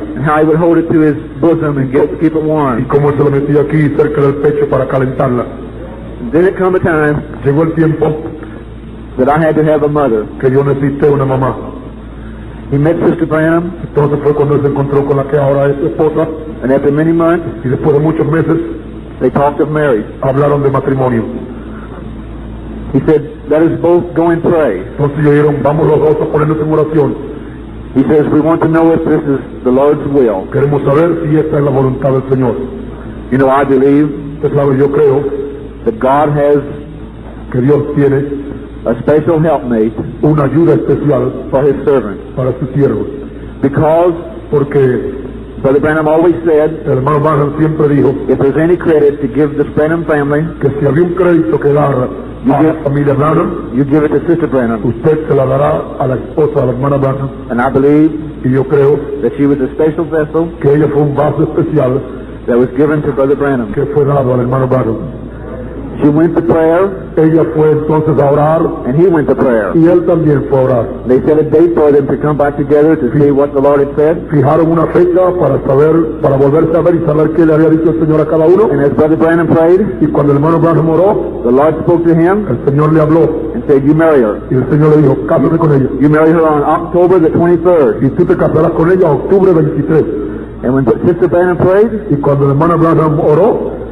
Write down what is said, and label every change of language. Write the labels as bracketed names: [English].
[English] and how he would hold it to his bosom and keep it [Spanish] y [English] warm. [Spanish] cómo él se lo metía aquí cerca del pecho para calentarla. [English] And then it come a time [Spanish] Llegó el tiempo [English] that I had to have a mother. [Spanish] que yo necesité una mamá. [English] He met Sister Branham, [Spanish] Entonces fue cuando él se encontró con la que ahora es su esposa [English] and after many months, [Spanish] y después de muchos meses [English] they talked of marriage. [Spanish] hablaron de matrimonio. [English] He said, let us both go and pray. [Spanish] Entonces ellos dijeron, vamos los dos a ponernos en oración. [English] He says, we want to know if this is the Lord's will. [Spanish] Queremos saber si esta es la voluntad del Señor. [English] You know, I believe [Spanish] Usted sabe, yo creo [English] that God has [Spanish] que Dios tiene [English] a special helpmate [Spanish] una ayuda especial [English] for his servants. [Spanish] para sus siervos. [English] Because [Spanish] Porque [English] Brother Branham always said, [Spanish] el hermano Branham siempre dijo [English] if there's any credit to give the Branham family, [Spanish] que si había un crédito que dar a la familia Branham, [English] you give it to Sister Branham. [Spanish] usted se la dará a la esposa de la hermana Branham. [English] And I believe [Spanish] Y yo creo [English] that she was a special vessel [Spanish] que ella fue un vaso especial [English] that was given to Brother Branham. [Spanish] que fue dado al hermano Branham. [English] She went to prayer, [Spanish] Ella fue entonces a orar [English] and he went to prayer. [Spanish] y él también fue a orar. [English] They set a date for them to come back together to see what the Lord had said. [Spanish] Fijaron una fecha para volverse a ver y saber qué le había dicho el Señor a cada uno. [English] And as Brother Branham prayed, [Spanish] Y cuando el hermano Branham oró, [English] the Lord spoke to him [Spanish] el Señor le habló [English] and said, you marry her. [Spanish] y el Señor le dijo, cásate con ella. [English] You marry her on October the 23rd. [Spanish] Y tú te casarás con ella octubre 23. [English] And when Sister Branham prayed, [Spanish] Y cuando el hermano Branham oró,